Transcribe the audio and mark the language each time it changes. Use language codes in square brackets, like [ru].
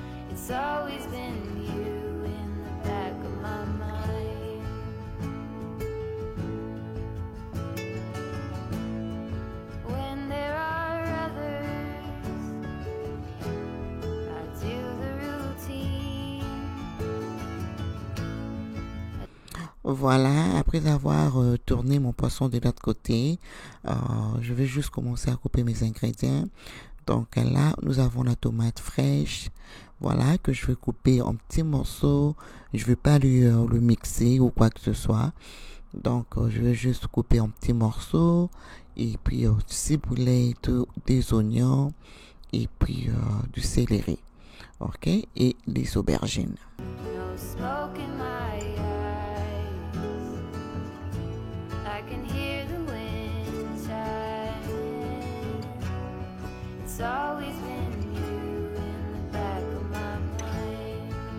[en] It's always been you in the back of my mind. When there are others, I do the routine. [fr] Voilà, après avoir tourné mon poisson de l'autre côté, je vais juste commencer à couper mes ingrédients. Donc là, nous avons la tomate fraîche, voilà, que je vais couper en petits morceaux. Je vais pas le mixer ou quoi que ce soit. Donc je vais juste couper en petits morceaux et puis ciboulette, des oignons et puis du céleri, ok, et des aubergines. [en] No smoke in my eyes. I can hear the wind chiming. It's always been you in the back of my mind.